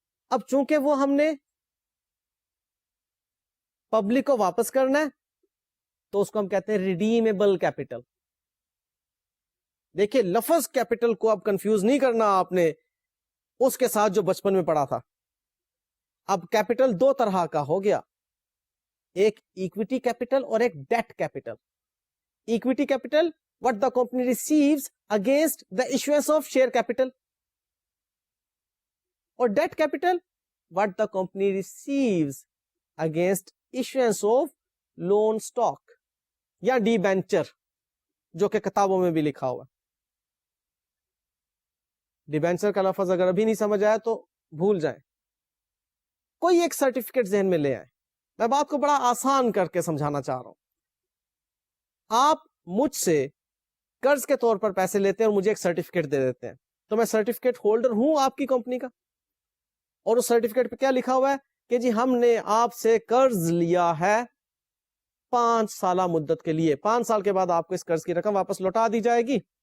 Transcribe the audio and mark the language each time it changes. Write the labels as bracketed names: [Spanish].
[Urdu] اب چونکہ وہ ہم نے پبلک کو واپس کرنا ہے تو اس کو ہم کہتے ہیں ریڈیمیبل کیپٹل. دیکھیے، لفظ کیپٹل کو اب کنفیوز نہیں کرنا آپ نے اس کے ساتھ جو بچپن میں پڑھا تھا. اب کیپٹل دو طرح کا ہو گیا، ایک ایکویٹی کیپٹل اور ایک date capital. [English] equity capital what the company receives against the issuance of share capital, or debt capital what the company receives against issuance of loan stock [Urdu] یا ڈیبینچر جو کہ کتابوں میں بھی لکھا ہوا. ڈیبینچر کا لفظ اگر ابھی نہیں سمجھ آیا تو بھول جائیں، کوئی ایک سرٹیفکیٹ ذہن میں لے آئیں. میں بات کو بڑا آسان کر کے سمجھانا چاہ رہا ہوں. آپ مجھ سے قرض کے طور پر پیسے لیتے ہیں اور مجھے ایک سرٹیفکیٹ دے دیتے ہیں، تو میں سرٹیفکیٹ ہولڈر ہوں آپ کی کمپنی کا، اور اس سرٹیفکیٹ پہ کیا لکھا ہوا ہے کہ جی ہم نے آپ سے قرض لیا ہے 5 سالہ مدت کے لیے، 5 سال کے بعد آپ کو اس قرض کی رقم واپس لوٹا دی جائے گی.